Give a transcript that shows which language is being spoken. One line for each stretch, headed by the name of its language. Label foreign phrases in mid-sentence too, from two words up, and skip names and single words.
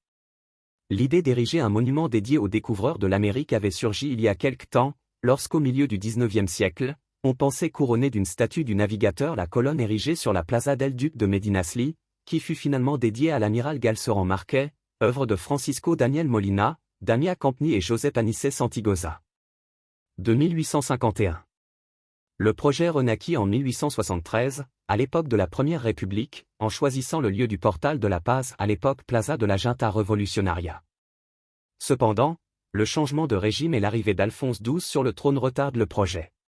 French: L'idée d'ériger un monument dédié aux découvreurs de l'Amérique avait surgi il y a quelque temps, lorsqu'au milieu du XIXe siècle, on pensait couronner d'une statue du navigateur la colonne érigée sur la Plaza del Duc de Medinaceli, qui fut finalement dédiée à l'amiral Galceran Marquet, œuvre de Francisco Daniel Molina, Damia Campni et Josep Anicet Santigosa. De 1851. Le projet renaquit en 1873, à l'époque de la Première République, en choisissant le lieu du Portal de la Paz à l'époque Plaza de la Junta Revolucionaria. Cependant, le changement de régime et l'arrivée d'Alphonse XII sur le trône retardent le projet.